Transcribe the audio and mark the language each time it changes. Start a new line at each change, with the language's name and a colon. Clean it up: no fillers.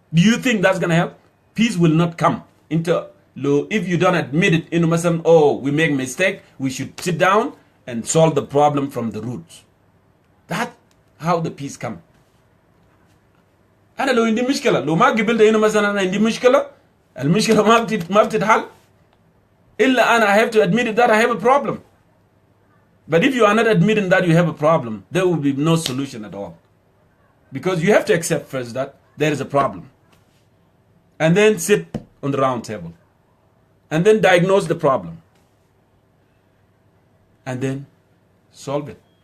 English: Do you think that's going to help? Peace will not come into law if you don't admit it. In Muslim, oh, we make mistake. We should sit down and solve the problem from the roots. That's how the peace come.
Arabic: أنا لو عندي مشكلة لو ما قبلت إنه مثلا أنا عندي مشكلة المشكلة ما بتتحل إلا أنا I have to admit it that I have a problem.
English: But if you are not admitting that you have a problem, there will be no solution at all. Because you have to accept first that there is a problem. And then sit on the round table. And then diagnose the problem. And then solve it.